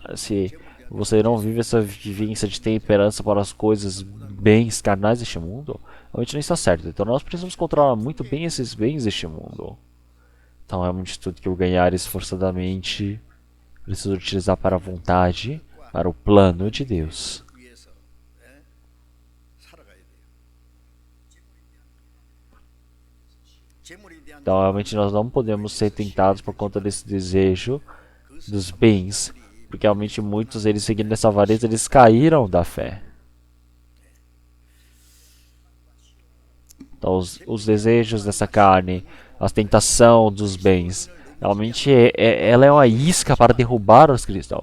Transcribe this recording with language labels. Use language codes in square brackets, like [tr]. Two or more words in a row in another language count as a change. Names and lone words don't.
[pt] Se você não vive essa vivência de temperança para as coisas, bens carnais deste mundo, realmente não está certo. Então nós precisamos controlar muito bem esses bens deste mundo. Então realmente tudo que eu ganhar esforçadamente, preciso utilizar para a vontade, para o plano de Deus. [ko] 위해서 살아가야 돼요. 재물에 대한 [pt] Então realmente nós não podemos ser tentados por conta desse desejo dos bens, porque realmente muitos eles seguindo essa avareza, eles caíram da fé. Então, os desejos dessa carne, a tentação dos bens, realmente ela é uma isca para derrubar os cristãos.